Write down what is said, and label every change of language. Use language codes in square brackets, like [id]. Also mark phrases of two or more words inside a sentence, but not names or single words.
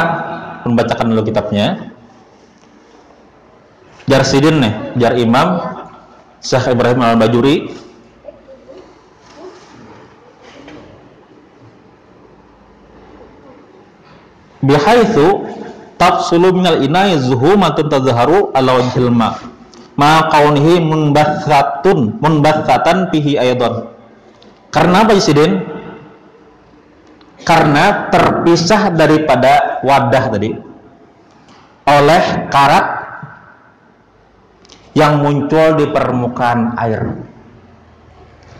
[bjn] Membacakan dulu kitabnya. Jar Sidin nih, Jar Imam Syekh Ibrahim Al-Bajuri. [ar] بحيث تفصل من الإناء زهومة تظهر على وجه الماء مع كونها منبثة فيه أيضا. [bjn] Karena apa Sidin? Karena terpisah daripada wadah tadi oleh karat yang muncul di permukaan air.